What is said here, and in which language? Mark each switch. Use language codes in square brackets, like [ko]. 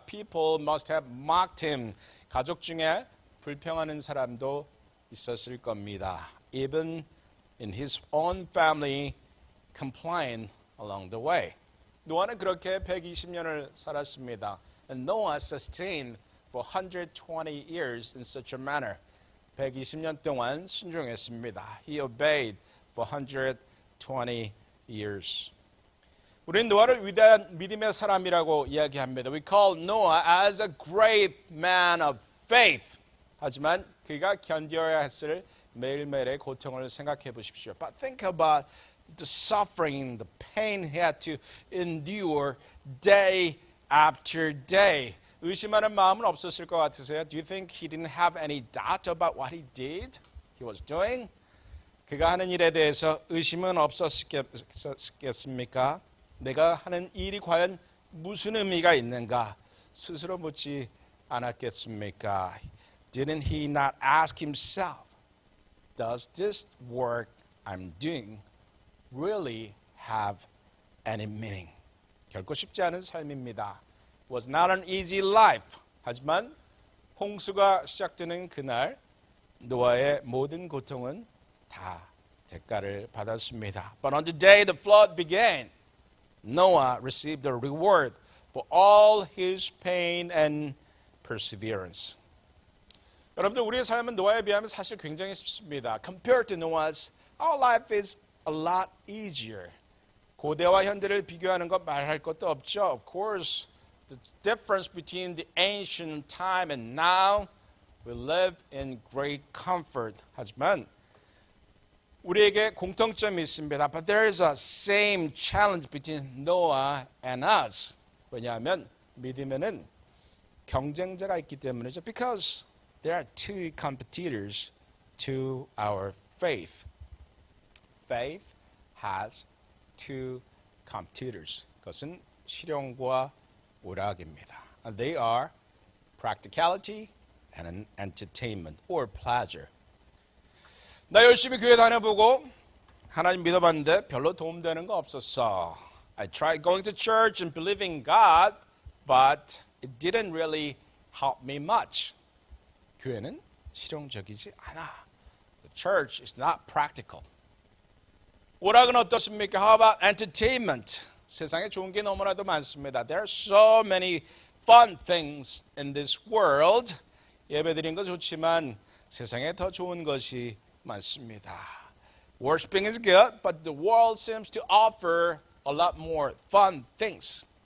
[en] People must have mocked him. [ko] 가족 중에 불평하는 사람도 있었을 겁니다. [en] Even in his own family complained along the way. [ko] 노아는 그렇게 120년을 살았습니다. [en] And Noah sustained for 120 years in such a manner. [ko] 120년 동안 순종했습니다. [en] He obeyed for 120 years. [ko] 우리는 노아를 위대한 믿음의 사람이라고 이야기합니다. [en] We call Noah as a great man of faith. [ko] 하지만 그가 견뎌야 했을 매일매일의 고통을 생각해 보십시오. [en] But think about the suffering, the pain he had to endure day after day. [ko] 의심하는 마음은 없었을 것 같으세요? [en] Do you think he didn't have any doubt about what he did? He was doing? [ko] 그가 하는 일에 대해서 의심은 없었겠습니까? 내가 하는 일이 과연 무슨 의미가 있는가? 스스로 묻지 않았겠습니까? [en] Didn't he not ask himself, does this work I'm doing really have any meaning? [ko] 결코 쉽지 않은 삶입니다. [en] It was not an easy life. [ko] 하지만 홍수가 시작되는 그날 노아의 모든 고통은 다 대가를 받았습니다. [en] But on the day the flood began, Noah received a reward for all his pain and perseverance. [ko] 여러분들 우리의 삶은 노아에 비하면 사실 굉장히 쉽습니다. [en] Compared to Noah's, our life is a lot easier. [ko] 고대와 현대를 비교하는 것 말할 것도 없죠. [en] Of course, the difference between the ancient time and now, we live in great comfort. [ko] 하지만 우리에게 공통점이 있습니다. [en] But there is a same challenge between Noah and us. [ko] 왜냐하면 믿음에는 경쟁자가 있기 때문이죠. [en] Because there are two competitors to our faith. Faith has two competitors. [ko] 그것은 실용과 오락입니다. [en] And they are practicality and an entertainment or pleasure. [ko] 나 열심히 교회 다녀보고 하나님 믿어봤는데 별로 도움되는 거 없었어. [en] I tried going to church and believing God, but it didn't really help me much. [ko] 교회는 실용적이지 않아. [en] The church is not practical. [ko] 오락은 어떻습니까? [en] How about entertainment? [ko] 세상에 좋은 게 너무나도 많습니다. [en] There are so many fun things in this world. [ko] 예배드린 거 좋지만 세상에 더 좋은 것이 많습니다. [en] Worshiping is good, but the world seems to offer a lot more fun things.